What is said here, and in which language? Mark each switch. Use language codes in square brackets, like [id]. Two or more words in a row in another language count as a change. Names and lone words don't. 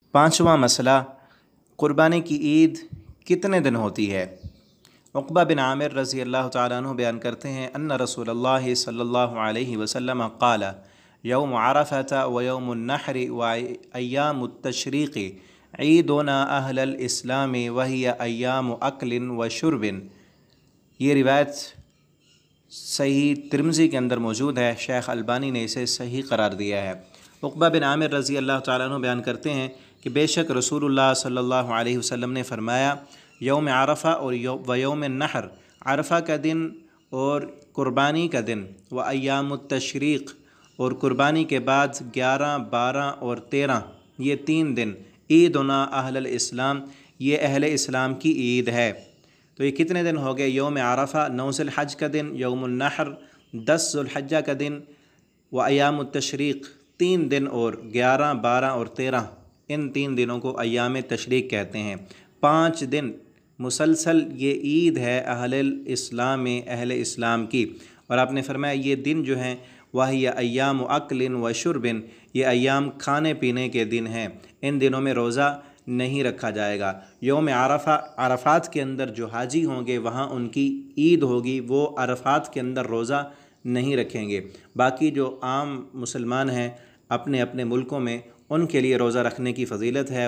[ur] پانچواں مسئلہ، قربانی کی عید کتنے دن ہوتی ہے. عقبہ بن عامر [ar] رضي الله تعالى عنه [ur] بیان کرتے ہیں, [ar] أن رسول الله صلى الله عليه وسلم قال يوم عرفة ويوم النحر وأيام التشريق عيدنا أهل الإسلام وهي أيام أكل وشرب. [ur] یہ روایت صحیح ترمذی کے اندر موجود ہے. شیخ البانی نے اسے صحیح قرار دیا ہے۔ عقبہ بن عامر [ar] رضي الله تعالى عنه [ur] بیان کرتے ہیں کہ بیشک رسول اللہ [ar] صلى الله عليه وسلم [ur] نے فرمایا, [ar] يوم عرفة [ur] اور [ar] يوم نحر, [ur] عرفہ کا دن اور قربانی کا دن, [ar] وأيام التشريق [ur] اور قربانی کے بعد 11، 12 اور 13، یہ 3 دن [ar] عيدنا أهل الإسلام, [ur] یہ اہل اسلام کی عید ہے. تو یہ کتنے دن ہو گئے. [ar] يوم عرفة [ur] 9 ذوالحج کا دن, [ar] يوم النحر [ur] 10 ذوالحجہ کا دن, [ar] وأيام التشريق [ur] 3 دن اور 11، 12 اور 13، ان 3 دنوں کو [ar] أيام تشريق [ur] کہتے ہیں. 5 دن مسلسل یہ عید ہے اہل اسلام میں، اہل اسلام کی. اور آپ نے فرمایا یہ دن جو ہیں وہی [ar] أيام أكل وشرب, [ur] یہ ایام کھانے پینے کے دن ہیں. ان دنوں میں روزہ نہیں رکھا جائے گا. [ar] يوم عرفة, [ur] عرفات کے اندر جو حاجی ہوں گے وہاں ان کی عید ہوگی، وہ عرفات کے اندر روزہ نہیں رکھیں گے. باقی جو عام مسلمان ہیں اپنے اپنے ملکوں میں، ان کے لیے روزہ رکھنے کی فضیلت ہے.